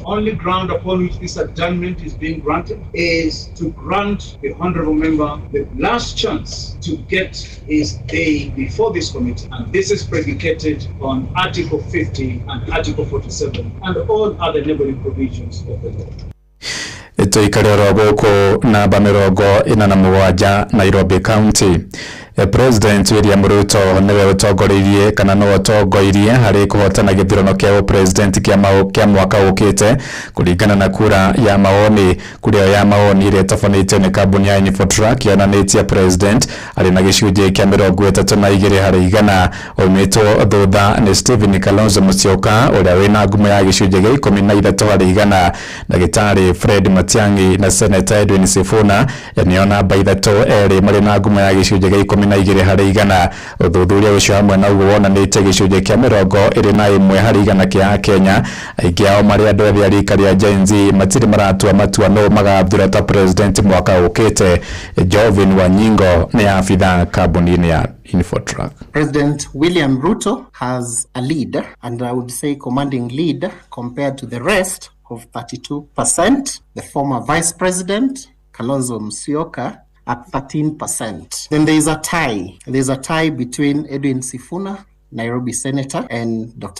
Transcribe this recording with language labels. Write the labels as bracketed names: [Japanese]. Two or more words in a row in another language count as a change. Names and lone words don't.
[English] Only ground upon which this adjournment is being granted is to grant the honorable member the last chance to get his day before this committee, and this is predicated on Article 50 and Article 47 and all other neighboring provisions of the law. [Kikuyu] Tuikarĩrwo gũkũ namba 47 Nairobi County. President William Ruto niwe utongoreirie kana no utongoirie hari kuhotana githurano kia president kia mwaka ukite kuringana na kura ya maoni. Kura ya maoni ile tafanĩtio ni kambuni ya Infotrack yonanĩtie president ari na gĩcunjĩ kia 32 harĩ igana. Oimitwo thutha ni Stephen Kalonzo Musyoka uria wina ngumo ya gĩcunjĩ gĩa 13 harĩ igana. Ndagĩtarĩ Fred Matiang'i na Senator Edwin Sifuna niona baithato eri marĩ na ngumo ya gĩcunjĩ gĩa 12 harĩ igana. Uthuthuria ucio hamwe na uguo wonanĩtie gĩcunjĩ kia 21 harĩ igana kia Kenya. Aingĩ ao marĩ andũ ethĩ a rika rĩa Gen Z matirĩ maratua matua no magathura ta president mwaka ukite. Jovin Wanyingo ni afitha kambuni ya Infotrack. [English] President William Ruto has a lead, and I would say commanding lead, compared to the rest of 32%. The former Vice President Kalonzo Musyoka at 13%. Then there is a tie. There's a tie between Edwin Sifuna, Nairobi Senator, and Dr.